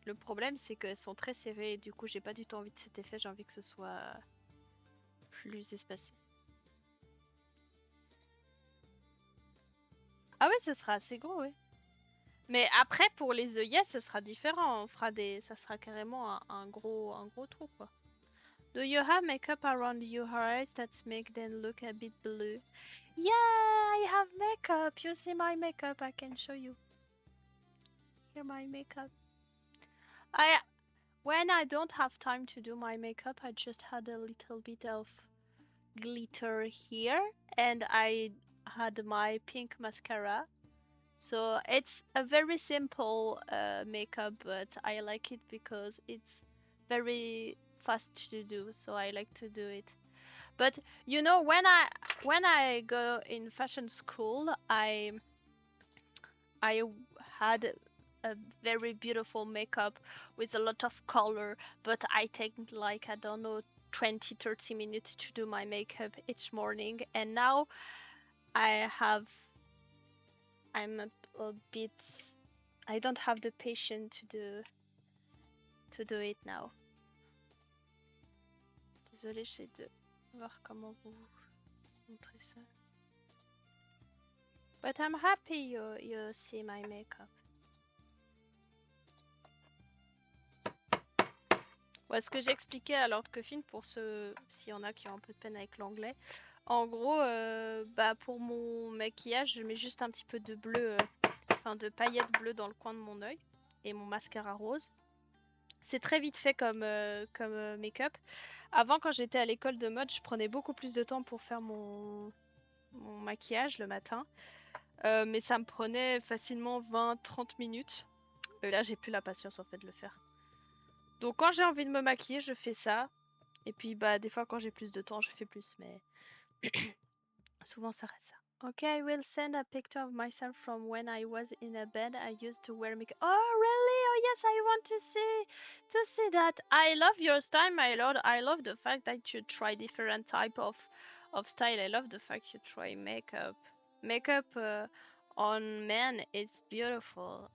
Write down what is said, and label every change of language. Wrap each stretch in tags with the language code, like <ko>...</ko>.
<fr>Le problème, c'est qu'elles sont très serrées, et du coup, j'ai pas du tout envie de cet effet. J'ai envie que ce soit plus espacé. Ah oui, ce sera assez gros, oui. Mais après, pour les œillets, ça sera différent. On fera ça sera carrément un gros trou, quoi.</fr> <en>Do you have makeup around your eyes that make them look a bit blue? Yeah, I have makeup. You see my makeup? I can show you. Here, my makeup. When I don't have time to do my makeup, I just had a little bit of glitter here, and I had my pink mascara. So it's a very simple makeup, but I like it because it's very fast to do, so I like to do it. But you know, when I go in fashion school, I had a very beautiful makeup with a lot of color, but I take like, I don't know, 20-30 minutes to do my makeup each morning, and now I'm a bit, I don't have the patience to do it now.</en> <fr>Désolée, j'essaie de voir comment vous montrer ça.</fr> <en>But I'm happy you see my makeup.</en> <fr>Ouais, ce que j'expliquais à Lord Coffin, pour ceux, s'il y en a qui ont un peu de peine avec l'anglais. En gros, bah pour mon maquillage, je mets juste un petit peu de bleu, enfin de paillettes bleues dans le coin de mon œil, et mon mascara rose. C'est très vite fait comme make-up. Avant, quand j'étais à l'école de mode, je prenais beaucoup plus de temps pour faire mon maquillage le matin. Mais ça me prenait facilement 20-30 minutes. Et là, j'ai plus la patience en fait de le faire. Donc quand j'ai envie de me maquiller, je fais ça. Et puis bah des fois quand j'ai plus de temps, je fais plus. Mais souvent ça reste ça.</fr> <en>Okay, I will send a picture of myself from when I was in a band. I used to wear makeup. Oh, really? yes, I want to see that. I love your style, my lord. I love the fact that you try different type of style. I love the fact you try makeup. Makeup on men is beautiful.</en>